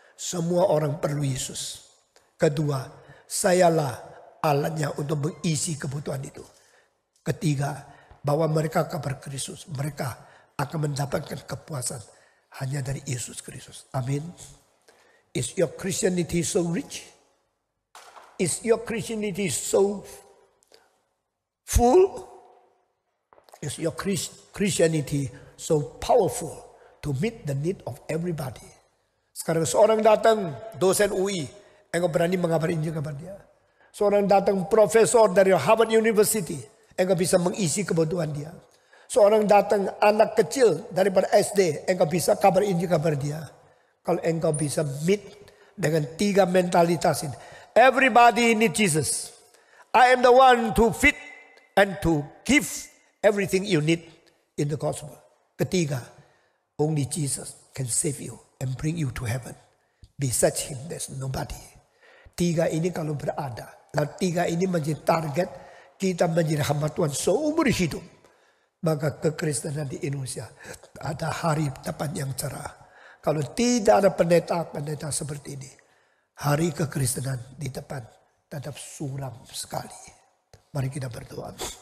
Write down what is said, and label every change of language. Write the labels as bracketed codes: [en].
[id] Semua orang perlu Yesus. Kedua, sayalah alatnya untuk mengisi kebutuhan itu. Ketiga, bawa mereka kabar Kristus. Mereka akan mendapatkan kepuasan hanya dari Yesus Kristus. [en] Amin. Is your Christianity so rich? Is your Christianity so full? Is your Christianity so powerful to meet the need of everybody? [id] Sekarang seorang datang dosen UI, engkau berani mengabar Injil kepada dia. Seorang datang profesor dari Harvard University, engkau bisa mengisi kebutuhan dia. Seorang datang anak kecil daripada SD, engkau bisa kabar Injil kepada dia. Kalau engkau bisa meet dengan tiga mentalitas ini. [en] Everybody need Jesus. I am the one to fit and to give everything you need in the gospel. Ketiga, only Jesus can save you and bring you to heaven. Besides him, there's nobody. [id] Tiga ini kalau berada, dan tiga ini menjadi target kita menjadi hamba Tuhan seumur hidup. Maka kekristenan di Indonesia ada hari depan yang cerah. Kalau tidak ada pendeta-pendeta seperti ini, hari kekristenan di depan tetap suram sekali. Mari kita berdoa.